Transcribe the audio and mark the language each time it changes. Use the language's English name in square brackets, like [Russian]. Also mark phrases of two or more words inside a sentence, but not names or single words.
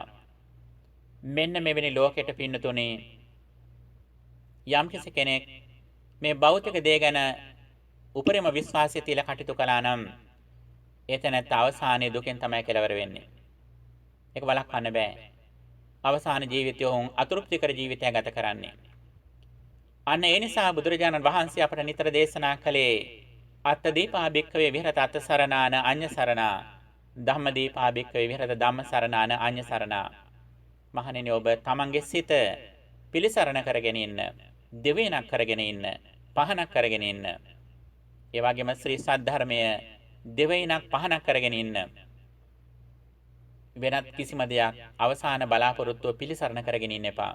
[Sinhala] මෙන්න මෙවැනි ලෝකෙට පින්නතුනේ යම්කිසි කෙනෙක් මේ භෞතික දේ ගැන උපරිම විශ්වාසය තියලා කටයුතු කළා නම් එතනත් අවසානයේ දුකෙන් තමයි කෙලවර වෙන්නේ. ඒක වළක්වන්න බෑ. අවසාන ජීවිතය උන් අතෘප්තිකර ජීවිතයක් ගත කරන්නේ. අන්න ඒ නිසා බුදුරජාණන් වහන්සේ අපට නිතර දේශනා කළේ [Pali] අත්තදීපා භික්ඛවේ විහෙරත අත්ථ සරණාන අඤ්ඤ සරණා, ධම්මදීපා භික්ඛවේ විහෙරත ධම්ම සරණාන අඤ්ඤ සරණා. [Sinhala] මහණෙනි, ඔබ තමන්ගේ සිත පිළිසරණ කරගෙන ඉන්න, දෙවියනක් කරගෙන ඉන්න, පහනක් කරගෙන ඉන්න. ඒ වගේම ශ්‍රී සද්ධර්මය දෙවියනක් පහනක් කරගෙන ඉන්න. වෙනත් කිසිම දෙයක් අවසාන බලාපොරොත්තුව පිළිසරණ කරගෙන ඉන්න එපා.